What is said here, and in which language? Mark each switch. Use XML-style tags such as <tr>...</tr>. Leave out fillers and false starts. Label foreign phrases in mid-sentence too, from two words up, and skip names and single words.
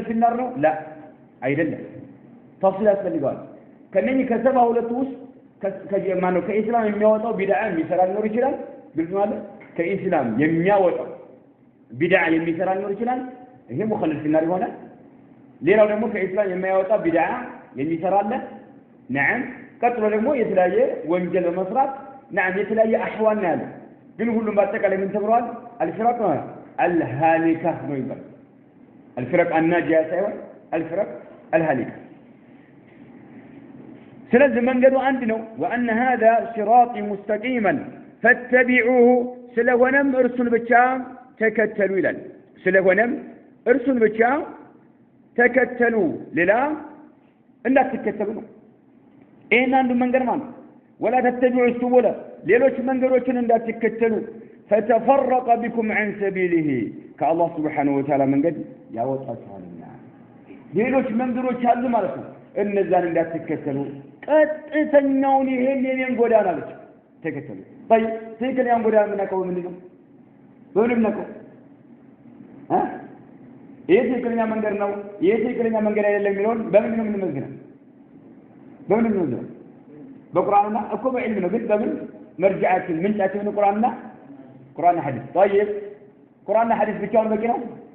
<am>ፊናር ነው لا አይደለም ተፍሲል ያስፈልጋል ከነኚህ ከ72 ውስጥ ከማነው ከኢስላም የሚያወጣው ቢድዓ የሚሰራ ሊኖር ይችላል ግልጽ ማለት ከኢስላም የሚያወጣው ቢድዓ የሚሰራ ሊኖር ይችላል ይሄ ሙኸለል ፊናር ይሆናል ሌላው ደግሞ ከኢስላም የማያወጣ ቢድዓ የሚሰራ አለ نعم ቀጥሎ ደግሞ የተለያየ ወንጀል በመስራት نعم የተለያየ አህዋን ያለ ግን ሁሉም በአጠቃላይ ምን ተብሏል</am> <ar>الفرق الهالكة</ar> <am>ነው ይባላል</am> <ar>الفرق الناجية</ar> <am>ሳይሆን</am> <ar>الفرق الهالكة</ar> <am>ስለዚህ መንገዱ አንድ ነው</am> <ar>وأن هذا صراطي مستقيما فاتبعوه</ar> <am>ስለሆነም እርሱን ብቻ ተከተሉ ይላል ስለሆነም እርሱን ብቻ ተከተሉ ሌላ እንዳትከተሉ ነው ይሄን አንዱ መንገድ ማለት</am> <ar>ولا تتبعوا السبل</ar> <am>ሌሎች መንገዶችን እንዳትከተሉ</am> <ar>فتفرق بكم عن سبيله كالله سبحانه وتعالى</ar> <am>መንገድ ያወጣችኋልና ሌሎች መንገዶች አሉ ማለት ነው እነዛን እንዳትከተሉ ቀጥተኛውን ይሄን የኔን ጎዳና አለች ተከተሉ طيب ትክክለኛውን ጎዳና ምናቀው ምንድነው በምንም ነው ይሄ ትክክለኛ መንገድ ነው ይሄ ትክክለኛ መንገድ አይደለም የሚለውን በምን ነው የምንመዝነው በምን ነው በቁርአንና እኮ በዕልም ነው ግን በምን مرجعات ምንጫችን ነው ቁርአንና ሐዲስ طيب ቁርአንና ሐዲስ ብቻውን በቂ ነው</am>